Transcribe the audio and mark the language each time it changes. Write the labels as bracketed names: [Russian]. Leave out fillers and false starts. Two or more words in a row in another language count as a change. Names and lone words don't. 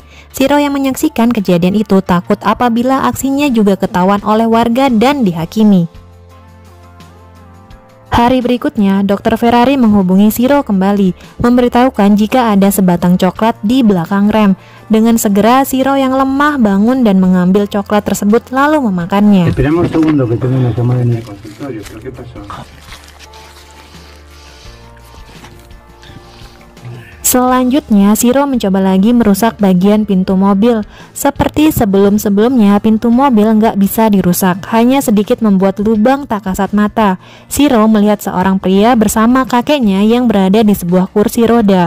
[Indonesian] Shiro yang menyaksikan kejadian itu takut apabila aksinya juga ketahuan oleh warga dan dihakimi. Hari berikutnya, Dr. Ferrari menghubungi Shiro kembali, memberitahukan jika ada sebatang coklat di belakang rem. Dengan segera, Shiro yang lemah bangun dan mengambil coklat tersebut lalu memakannya. [Spanish] Esperemos un segundo que tengo una llamada en el consultorio, pero ¿qué pasó? [Indonesian] Selanjutnya, Shiro mencoba lagi merusak bagian pintu mobil. Seperti sebelum-sebelumnya, pintu mobil nggak bisa dirusak, hanya sedikit membuat lubang tak kasat mata. Shiro melihat seorang pria bersama kakeknya yang berada di sebuah kursi roda.